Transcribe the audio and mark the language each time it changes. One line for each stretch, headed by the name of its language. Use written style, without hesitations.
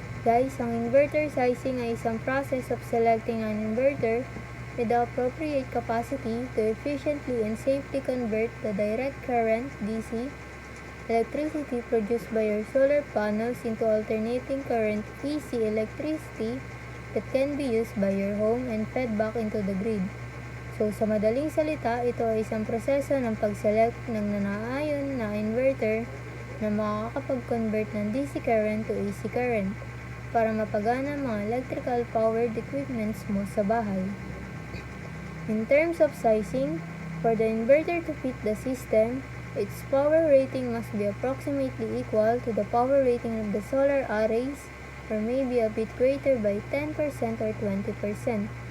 English: Guys,
Filipino: ang inverter sizing ay isang
English: process of selecting an inverter with the appropriate capacity to efficiently and safely convert the direct current DC electricity produced by your solar panels into alternating current AC electricity that can be used by your home and fed back into the grid.
Filipino: So, sa madaling salita, ito ay isang proseso ng pag-select ng nanaayon na inverter na makakapag-convert ng DC current to AC current para mapagana mga electrical powered equipments mo sa bahay.
English: In terms of sizing, for the inverter to fit the system, its power rating must be approximately equal to the power rating of the solar arrays or maybe a bit greater by 10% or 20%.